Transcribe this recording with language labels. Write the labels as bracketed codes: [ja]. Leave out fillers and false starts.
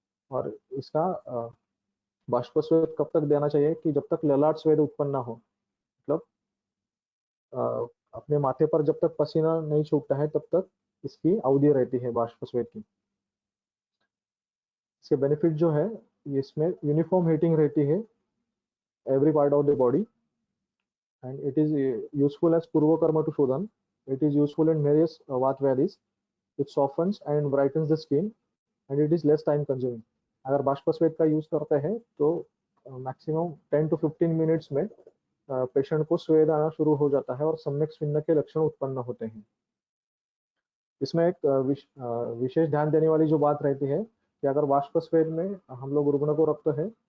[hi] और इसका बाष्प स्वेद कब तक देना चाहिए कि जब तक ललाट स्वेद उत्पन्न ना हो, मतलब अ, अपने माथे पर जब तक पसीना नहीं छूटता है तब तक इसकी अवधि रहती है बाष्प स्वेद की। इसके बेनिफिट जो है इसमें यूनिफॉर्म हीटिंग रहती है [en] Every part of the body and it is useful as purvakarma to shodhan. It is useful in various vat vadis. It softens and brightens the skin and it is less time consuming. [hi] अगर बाष्प स्वेद का use करते हैं तो maximum 10 to 15 minutes में patient को स्वेद आना शुरू हो जाता है और सम्यक स्विन्न के लक्षण उत्पन्न होते हैं। इसमें एक विशेष ध्यान देने वाली जो बात रहती है कि अगर बाष्प स्वेद में हम लोग रुग्ण को रखते हैं